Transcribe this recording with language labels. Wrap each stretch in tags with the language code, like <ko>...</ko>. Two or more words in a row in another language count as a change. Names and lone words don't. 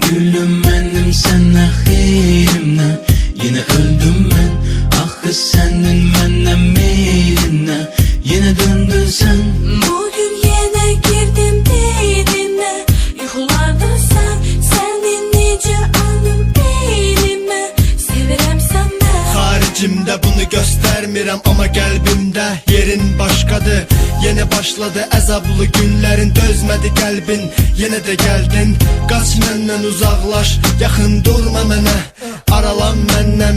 <tr>Gülüm benim sana xeyrimle, yine öldüm ben. Ah senin benden meylinle, yine döndün sen. Bugün yine girdim beynine, yuxularda senin necə anım beynime,</tr> <az>sevirəm səndən. Haricimde bunu göstermirəm ama qəlbimdə yerin başqadır. Yine başladı əzablı günlərin, dözmədi qəlbin, yenə də gəldin. Qaç məndən uzaqlaş, yaxın durma mənə, aralan məndən.</az>